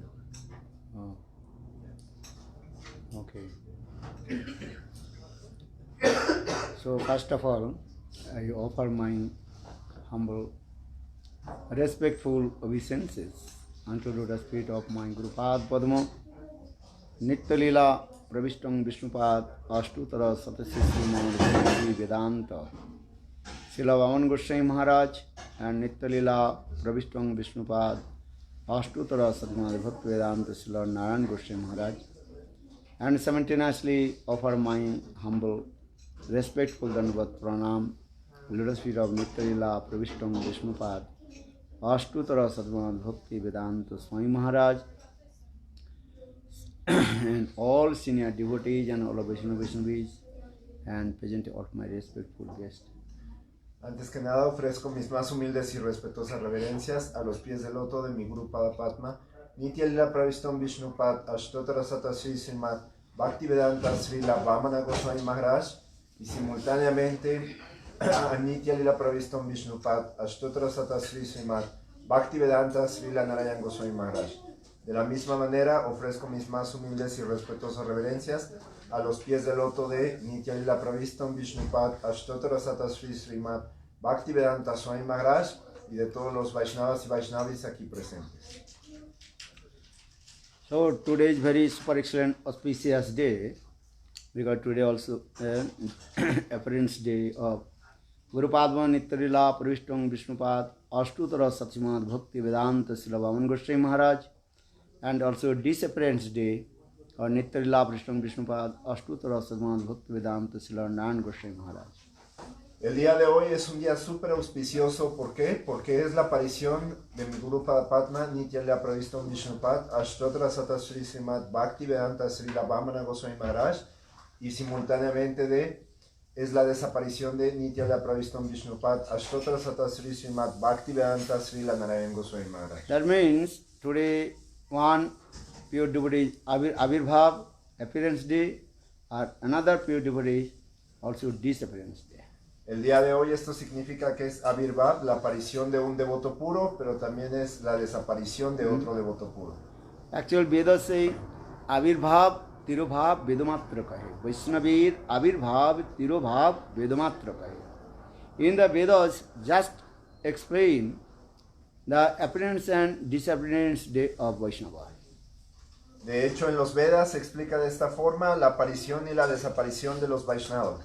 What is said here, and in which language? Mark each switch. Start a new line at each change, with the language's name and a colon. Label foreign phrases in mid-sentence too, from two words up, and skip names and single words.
English: Oh. Okay. So first of all, I offer my humble, respectful obeisances unto the lotus feet of my Guru Pad Padma, Nitya Lila Pravishtam Vishnupad Ashtutara Satasya Maharaja Vedanta, Srila Vamana Gosvami Maharaj and Nitya Lila Pravishtam Vishnupad Ashtutara Sadhguna Bhakti Vedanta Srila Narayan Gosvami Maharaj, and simultaneously offer my humble, respectful Dandavat Pranam, lotus feet of Nitya Lila Pravishtam Vishnupad Ashtutara Sadhguna Bhakti Vedanta Swami Maharaj, and all senior devotees and all of Vaishnavis, and present all my respectful guests.
Spanish: Antes que nada ofrezco mis más humildes y respetuosas reverencias a los pies del loto de mi Guru Pada Padma, Nitya Lila Pravistam Vishnupad Ashtotara Satasri Srimad Bhaktivedanta Srila Vamana Gosvami Maharaj, y simultáneamente a Nitya Lila Pravistam Vishnupad Ashtotra Sata Sri Srimad Bhaktivedanta Srila Narayan Goswami Maharaj. De la misma manera ofrezco mis más humildes y respetuosas reverencias a los pies del loto de Nitya Lila Pravistam Vishnupad Ashtotra Sata Sri Srimad Bhaktivedanta Swami Maharaj y de todos los Vaishnavas y Vaishnavis aquí presentes.
English: So today is very super excellent auspicious day, because today also appearance day of Guru Padma Nityalila Pravishtam Vishnupad Ashtutara Satsimad Bhakti Vedanta Srila Vamana Goswami Maharaj, and also disappearance day of Nityalila Pravishtam Vishnupad Ashtutara Satsimad Bhakti Vedanta Srila Narayan Goswami Maharaj.
Spanish: El día de hoy es un día súper auspicioso. ¿Por qué? Porque es la aparición de mi Guru Padma Nityalila Pravistam Vishnupad Ashtotra Sata Sri Srimad Bhakti Vedanta Srila Vamana Goswami Maharaj, y simultáneamente es la desaparición de Nityalila Pravistam Vishnupad Ashtotra Sata Sri Srimad Bhakti Vedanta Srila Narayan Goswami Maharaj.
English: That means today one pure devotee Avirbhav, appearance day, or another pure devotee also disappearance day.
Spanish: El día de hoy esto significa que es Avirbhav, la aparición de un devoto puro, pero también es la desaparición de otro devoto puro.
English: Actual Vedas say
Bangla: আবির্ভাব তিরোভাব বেদমাত্র কহে. বৈষ্ণবের আবির্ভাব তিরোভাব বেদমাত্র কহে.
English: In the Vedas just explain the appearance and disappearance day of Vaishnava.
Spanish: De hecho, en los Vedas se explica de esta forma la aparición y la desaparición de los Vaishnavas.